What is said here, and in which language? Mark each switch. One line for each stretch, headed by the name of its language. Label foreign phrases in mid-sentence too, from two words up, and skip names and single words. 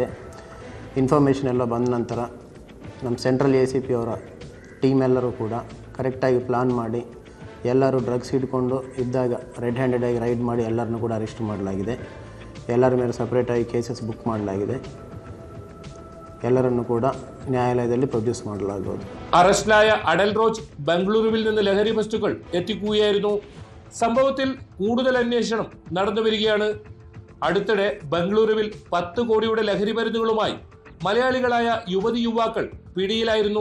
Kannada: ಇನ್ಫಾರ್ಮೇಷನ್ ಎಲ್ಲ ಬಂದ ನಂತರ ನಮ್ಮ ಸೆಂಟ್ರಲ್ ACP ಅವರ ಟೀಮ್ ಎಲ್ಲರೂ ಕೂಡ ಕರೆಕ್ಟಾಗಿ ಪ್ಲಾನ್ ಮಾಡಿ ಎಲ್ಲರೂ ಡ್ರಗ್ಸ್ ಹಿಡ್ಕೊಂಡು ಇದ್ದಾಗ ರೆಡ್ ಹ್ಯಾಂಡೆಡ್ ಆಗಿ ರೈಡ್ ಮಾಡಿ ಎಲ್ಲರನ್ನೂ ಕೂಡ ಅರೆಸ್ಟ್ ಮಾಡಲಾಗಿದೆ. ಎಲ್ಲರ ಮೇಲೆ ಸಪ್ರೇಟಾಗಿ ಕೇಸಸ್ ಬುಕ್ ಮಾಡಲಾಗಿದೆ. ಎಲ್ಲರನ್ನು ಕೂಡ
Malayalam: ന്യായാലയത്തിൽ പ്രൊഡ്യൂസ്
Kannada: ಮಾಡಲಾಗುವುದು.
Malayalam: അറസ്റ്റിലായ അടൽ റോജ് ബംഗളൂരുവിൽ നിന്ന് ലഹരി വസ്തുക്കൾ എത്തിക്കുകയായിരുന്നു. സംഭവത്തിൽ കൂടുതൽ അന്വേഷണം നടന്നു വരികയാണ്. അടുത്തിടെ ബംഗളൂരുവിൽ 10 കോടിയുടെ ലഹരി മരുന്നുകളുമായി മലയാളികളായ യുവതി യുവാക്കൾ പിടിയിലായിരുന്നു.